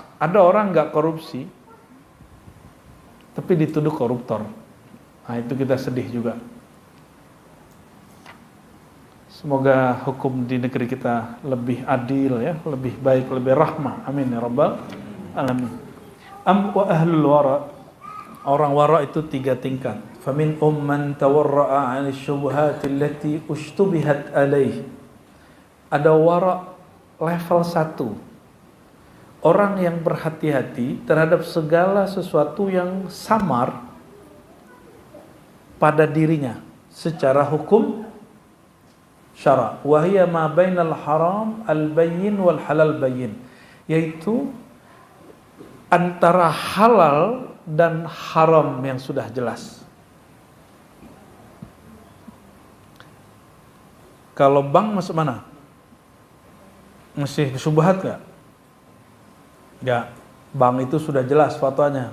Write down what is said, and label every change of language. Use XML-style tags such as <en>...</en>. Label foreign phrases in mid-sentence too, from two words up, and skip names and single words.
<id>Ada orang nggak korupsi, tapi dituduh koruptor. Nah itu kita sedih juga. Semoga hukum di negeri kita lebih adil ya, lebih baik, lebih rahmah.</id> <ar>Amin ya rabbal alamin. Wa ahlul wara.</ar> <id>Orang wara itu 3 tingkat.</id> <ar>Famin man tawarra'a 'anil syubhat allati ushtubihat alaih.</ar> <id>Ada wara level 1. Orang yang berhati-hati terhadap segala sesuatu yang samar pada dirinya secara hukum syara.</id> <ar>Wa hiya ma bainal haram al-bayyin wal halal bayyin.</ar> <id>Yaitu antara halal dan haram yang sudah jelas. Kalau bank masuk mana? Masih syubhat gak? Ya, bank itu sudah jelas fatwanya.</id>